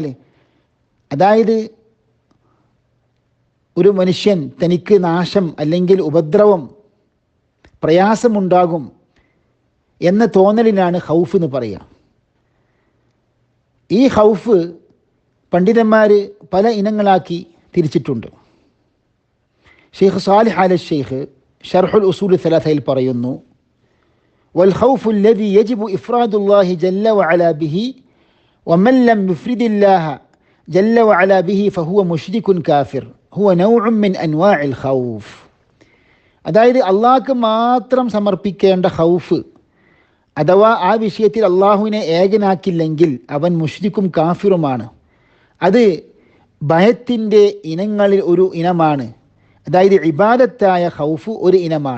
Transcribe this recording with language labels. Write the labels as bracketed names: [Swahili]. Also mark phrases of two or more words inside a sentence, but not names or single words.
[Malayalam] അതായത് ഒരു മനുഷ്യൻ തനിക്ക് നാശം അല്ലെങ്കിൽ ഉപദ്രവം, പ്രയാസമുണ്ടാകും എന്ന തോന്നലിനാണ് ഖൗഫ് എന്ന് പറയുക. ഈ ഖൗഫ് പണ്ഡിതന്മാർ പല ഇനങ്ങളാക്കി തിരിച്ചിട്ടുണ്ട്. ഷെയ്ഖ് സാലിഹ് അൽ ഷെയ്ഖ് ഷർഹുൽ ഉസൂൽ സലാസയിൽ പറയുന്നു, [Arabic] والخوف الذي يجب إفراد الله جل وعلا به ومن لم يفرد الله جل وعلا به فهو مشرك كافر هو نوع من أنواع الخوف. [Malayalam] അതായത് അള്ളാഹ്ക്ക് മാത്രം സമർപ്പിക്കേണ്ട ഖൗഫ്, അഥവാ ആ വിഷയത്തിൽ അള്ളാഹുവിനെ ഏകനാക്കില്ലെങ്കിൽ അവൻ മുശ്രിക്കും കാഫിറുമാണ്. അത് ഭയത്തിൻ്റെ ഇനങ്ങളിൽ ഒരു ഇനമാണ്. അതായത് ഇബാദത്തായ ഖൗഫ് ഒരു ഇനമാണ്.